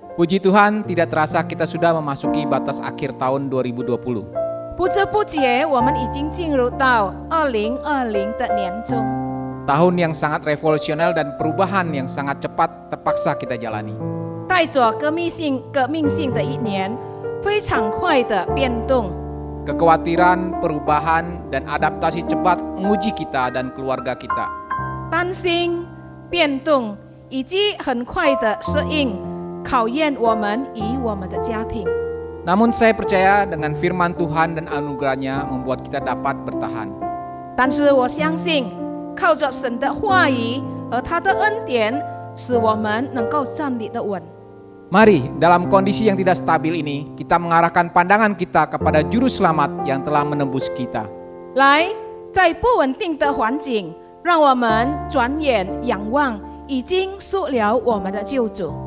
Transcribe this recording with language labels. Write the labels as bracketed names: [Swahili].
[Indonesian] Puji Tuhan, tidak terasa kita sudah memasuki batas akhir tahun 2020. [Chinese] 不知不觉，我们已经进入到2020的年中。 [Indonesian] Tahun yang sangat revolusional dan perubahan yang sangat cepat terpaksa kita jalani. [Chinese] 带着革命性的一年，非常快的变动。 [Indonesian] Kekhawatiran, perubahan, dan adaptasi cepat menguji kita dan keluarga kita. [Chinese] 担心、变动以及很快的适应，考验我们与我们的家庭。 [Indonesian] Namun saya percaya dengan firman Tuhan dan anugerahnya membuat kita dapat bertahan. [Chinese] 但是我相信，靠着神的话语和他的恩典，使我们能够站立得稳。 [Indonesian] Mari dalam kondisi yang tidak stabil ini, kita mengarahkan pandangan kita kepada Juru Selamat yang telah menembus kita. [Chinese] 来，在不稳定的环境，让我们转眼仰望已经赎了我们的救主。